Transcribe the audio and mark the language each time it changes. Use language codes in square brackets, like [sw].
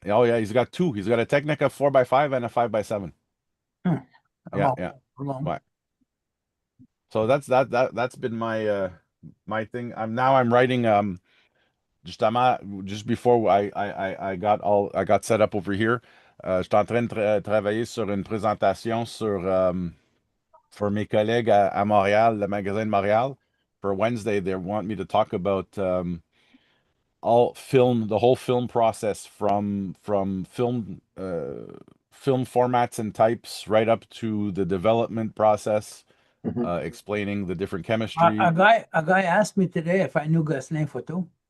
[en] Oh yeah, he's got two. He's got a Technica 4x5 and a 5x7. Yeah. Right. So that's been my my thing. I'm writing just before I got set up over here. [fr] Je suis en train de travailler sur une présentation for mes collègues à Montréal, le magasin de Montréal. [en] For Wednesday, they want me to talk about the whole film process from film formats and types right up to the development process, explaining the different chemistry. A guy asked me today if I knew Gosselin Photo.